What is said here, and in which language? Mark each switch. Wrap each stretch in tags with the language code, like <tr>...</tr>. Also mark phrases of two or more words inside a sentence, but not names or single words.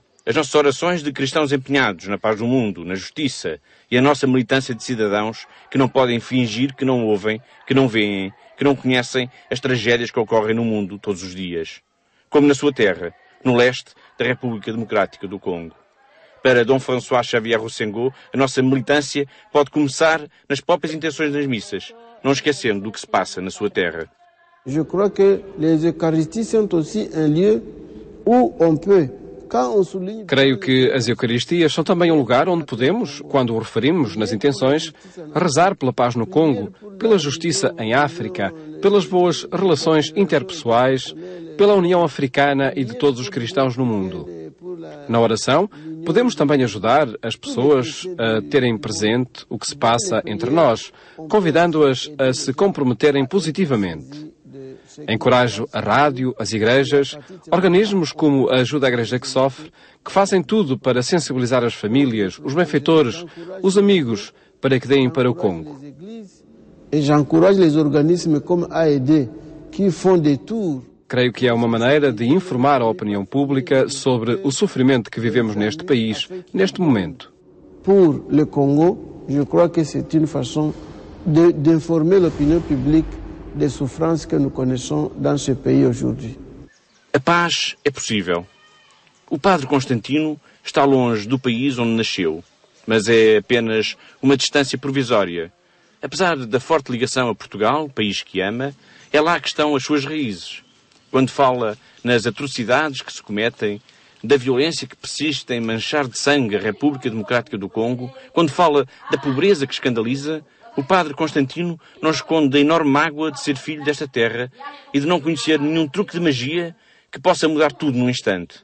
<pt>As nossas orações de cristãos empenhados na paz do mundo, na justiça, e a nossa militância de cidadãos que não podem fingir que não ouvem, que não veem, que não conhecem as tragédias que ocorrem no mundo todos os dias. Como na sua terra, no leste da República Democrática do Congo. Para Dom François Xavier Roussengot, a nossa militância pode começar nas próprias intenções das missas, não esquecendo do que se passa na sua terra.</pt> <fr>Je crois que les Eucharisties sont aussi un lieu où on peut.</fr> <pt>Creio que as Eucaristias são também um lugar onde podemos, quando o referimos nas intenções, rezar pela paz no Congo, pela justiça em África, pelas boas relações interpessoais, pela União Africana e de todos os cristãos no mundo. Na oração, podemos também ajudar as pessoas a terem presente o que se passa entre nós, convidando-as a se comprometerem positivamente. Encorajo a rádio, as igrejas, organismos como a Ajuda à Igreja que Sofre, que fazem tudo para sensibilizar as famílias, os benfeitores, os amigos, para que deem para o Congo.</pt> <fr>E j'encourage les organismes comme AED, qui font des tours.</fr> <pt>Creio que é uma maneira de informar a opinião pública sobre o sofrimento que vivemos neste país, neste momento.</pt> <fr>Pour le Congo, je crois que c'est une façon d'informer l'opinion publique des souffrances que nous connaissons dans ce pays aujourd'hui.</fr> <pt>A paz é possível. O padre Constantino está longe do país onde nasceu, mas é apenas uma distância provisória. Apesar da forte ligação a Portugal, país que ama, é lá que estão as suas raízes. Quando fala nas atrocidades que se cometem, da violência que persiste em manchar de sangue a República Democrática do Congo, quando fala da pobreza que escandaliza, o padre Constantino não esconde a enorme mágoa de ser filho desta terra e de não conhecer nenhum truque de magia que possa mudar tudo num instante.</pt>